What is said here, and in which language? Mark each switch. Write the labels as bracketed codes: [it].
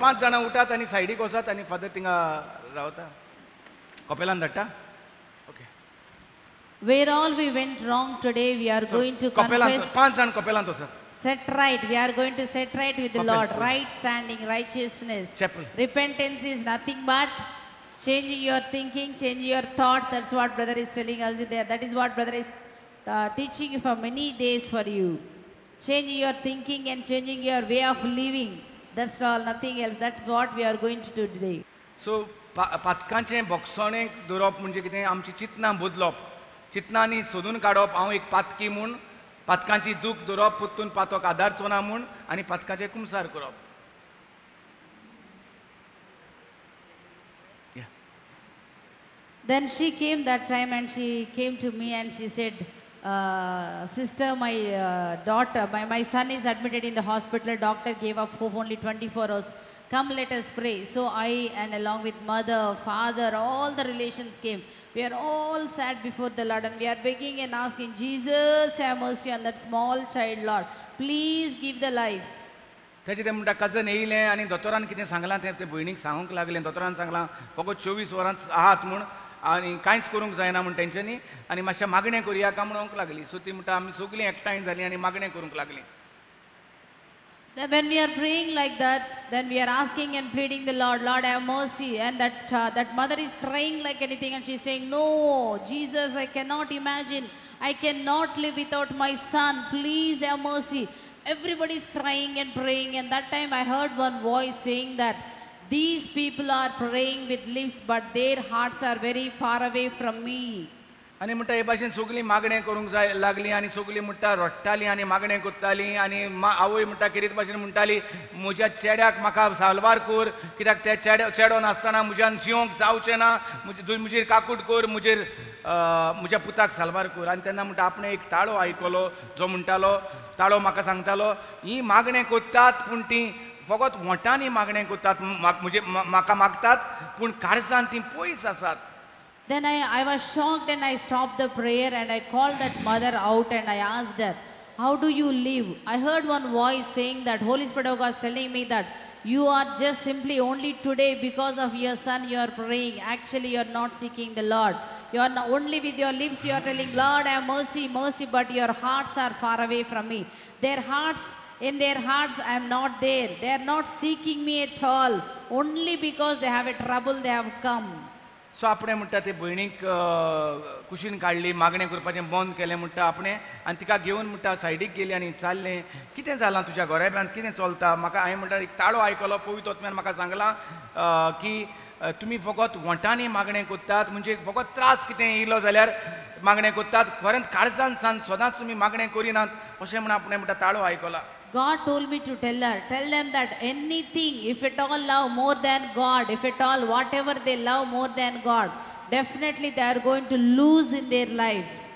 [kok] 5 जाणां उठात आनी सायडीक वचात आनी फादर थिंगा रावता कपेलान धाडटा okay [en] Where all we went wrong today, we are going to [kok] कपेलान [en] confess. [kok] 5 जाण कपेलांत वचत [en] Set right. We are going to set right with the Couple. Lord. Right standing, righteousness. Chapel. Repentance is nothing but changing your thinking, changing your thoughts. That's what brother is telling us there. That is what brother is teaching you for many days for you. Changing your thinking and changing your way of living. That's all, nothing else. That's what we are going to do today. [kok] सो पातकांचें बोगसणें दवरप म्हणजे कितें आमची चिंतनां बदलप चिंतनांनी सोदून काडप हांव एक पातकी म्हूण पातकांची दूख दवरप पुत्तून पातोक आदार चोना म्हूण आनी पातकाचें कुमसार करप [en] Then she came that time and she came to me and she said, sister, my daughter, my son is admitted in the hospital. Doctor gave up hope only 24 hours. Come, let us pray. So I and along with mother, father, all the relations came. We are all sat before the Lord and we are begging and asking, Jesus, have mercy on that small child, Lord. Please give the life. [kok] तेजे ते म्हणटा कजन येयलें आनी दोतोरान कितें सांगलां तें ते भयणीक सांगूंक लागलें दोतोरान सांगलां फकत 24 वरांच आहात म्हूण आनी कांयच करूंक जायना म्हूण तेंच्यांनी आनी मातशें मागणें करुया काय म्हणूंक लागली सो ती म्हणटा आमी सगळीं एकठांय जालीं आनी मागणें करूंक लागलीं [en] Then when we are praying like that, then we are asking and pleading the Lord, Lord have mercy. And that mother is crying like anything and she's saying, no, Jesus, I cannot imagine. I cannot live without my son. Please have mercy. Everybody's crying and praying, and that time I heard one voice saying that these people are praying with lips, but their hearts are very far away from me. [kok] आनी म्हणटा हे भाशेन सगळीं मागणें करूंक जाय लागलीं आनी सगळीं म्हणटा रडटालीं आनी मागणें करतालीं आनी आवय म्हणटा कितें भाशेन म्हणटाली म्हज्या चेड्याक म्हाका साल्वार कर कित्याक ते चेडो नासतना म्हज्यान जिवंक जावचें ना म्हजेर काकूट कर म्हज्या पुताक साल्वार कर आनी तेन्ना म्हणटा आपणें एक ताळो आयकलो जो म्हणटालो ताळो म्हाका सांगतालो ही मागणें करतात पूण तीं फकत वोटांनी मागणें करतात म्हाका मागतात पूण काळजान तीं पयस आसात. [en] Then I was shocked and I stopped the prayer and I called that mother out and I asked her, how do you live? I heard one voice saying that Holy Spirit of God was telling me that you are just simply only today because of your son you are praying. Actually you are not seeking the Lord. You are not, only with your lips you are telling, Lord have mercy, mercy, but your hearts are far away from me. In their hearts I am not there. They are not seeking me at all. Only because they have a trouble they have come. [kok] सो आपणें म्हणटा ते भयणीक कुशीन काडली मागणें करपाचें बंद केलें म्हणटा आपणें आनी तिका घेवन म्हणटा सायडीक गेली आनी विचारलें कितें जालां तुज्या गोरेब्यांत कितें चलता म्हाका हांवें म्हणटा एक ताळो आयकलो पवित्र आत्म्यान म्हाका सांगलां की तुमी फकत वोटांनी मागणें करतात म्हणजे फकत त्रास कितें येयलो जाल्यार मागणें करतात खरेंच काळजान सान सदांच तुमी मागणें करिनात अशें म्हण आपणें म्हणटा ताळो आयकला. [en] God told me to tell them that anything, if at all love more than God, if at all whatever they love more than God, definitely they are going to lose in their life.